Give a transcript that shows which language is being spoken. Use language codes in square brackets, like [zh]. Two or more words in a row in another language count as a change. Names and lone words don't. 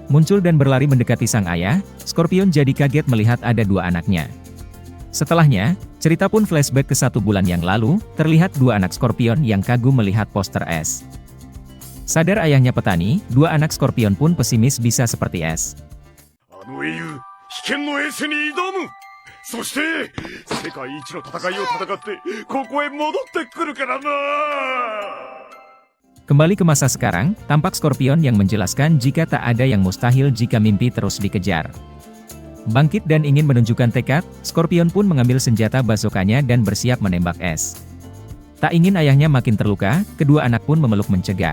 [id] Muncul dan berlari mendekati sang ayah, Scorpion jadi kaget melihat ada dua anaknya. Setelahnya, cerita pun flashback ke 1 bulan yang lalu, terlihat dua anak Scorpion yang kagum melihat poster S. Sadar ayahnya petani, dua anak Scorpion pun pesimis bisa seperti S. [ja] あの英雄、危険のエースに挑む。そして、世界一の戦いを戦って、ここへ戻ってくるからな。 [id] Kembali ke masa sekarang, tampak Scorpion yang menjelaskan jika tak ada yang mustahil jika mimpi terus dikejar. Bangkit dan ingin menunjukkan tekad, Scorpion pun mengambil senjata bazooka-nya dan bersiap menembak S. Tak ingin ayahnya makin terluka, kedua anak pun memeluk mencegah.